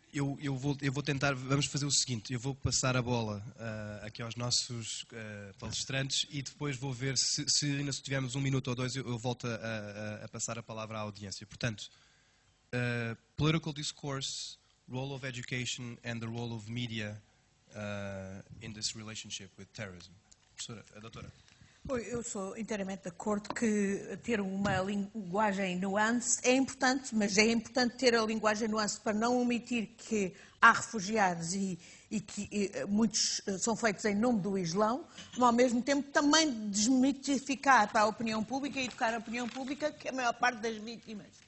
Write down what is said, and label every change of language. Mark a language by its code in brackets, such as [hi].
[pt] Eu vou tentar, vamos fazer o seguinte, eu vou passar a bola aqui aos nossos palestrantes e depois vou ver se ainda tivermos 1 minuto ou 2, eu volto a passar a palavra à audiência. [en] Portanto, political discourse, role of education and the role of media in this relationship with terrorism. [pt] Professora, a doutora. Eu sou inteiramente de acordo que ter uma linguagem nuance é importante, mas é importante ter a linguagem nuance para não omitir que há refugiados e que muitos são feitos em nome do Islão, mas ao mesmo tempo também desmitificar para a opinião pública e educar a opinião pública que a maior parte das vítimas